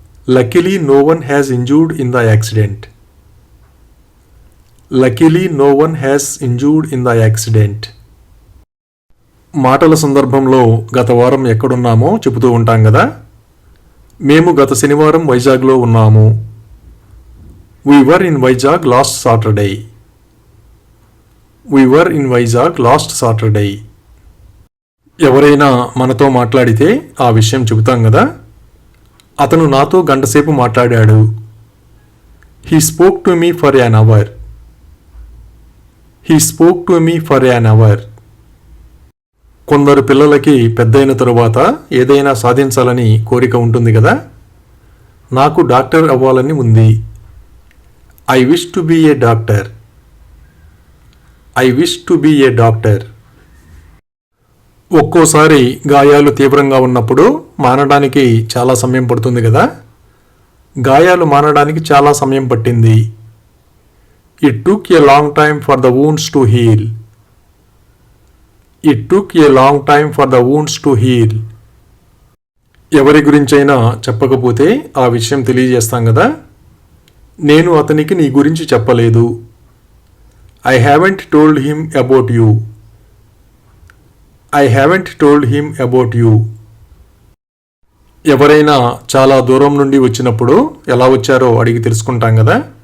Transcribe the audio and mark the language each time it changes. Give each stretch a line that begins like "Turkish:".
English: Luckily no one has injured in the accident. Luckily no one has injured in the accident.
Telugu: మాటల సందర్భంలో గత వారం ఎక్కడున్నామో చెబుతూ ఉంటాం కదా. మేము గత శనివారం వైజాగ్లో ఉన్నాము.
English: We were in Vizag last Saturday. We were in Vizag last Saturday.
Telugu: ఎవరైనా మనతో మాట్లాడితే ఆ విషయం చెబుతాం కదా. అతను నాతో గంటసేపు మాట్లాడాడు.
English: He spoke to me for an hour. He spoke to me for an hour.
Telugu: కొందరు పిల్లలకి పెద్దయిన తరువాత ఏదైనా సాధించాలని కోరిక ఉంటుంది కదా. నాకు డాక్టర్ అవ్వాలని ఉంది.
English: I wish to be a doctor. I wish to be a doctor.
Telugu: ఒక్కోసారి గాయాలు తీవ్రంగా ఉన్నప్పుడు మానడానికి చాలా సమయం పడుతుంది కదా. గాయాలు మానడానికి చాలా సమయం పట్టింది.
English: It took a long time for the wounds to heal. It took a long time for the wounds to heal.
Telugu: ఎవరి గురించైనా చెప్పకపోతే ఆ విషయం తెలియజేస్తాం కదా. నేను అతనికి నీ గురించి చెప్పలేదు.
English: I haven't told him about you. I haven't told him about you.
Telugu: ఎవరైనా చాలా దూరం నుండి వచ్చినప్పుడు ఎలా వచ్చారో అడిగి తెలుసుకుంటాం కదా.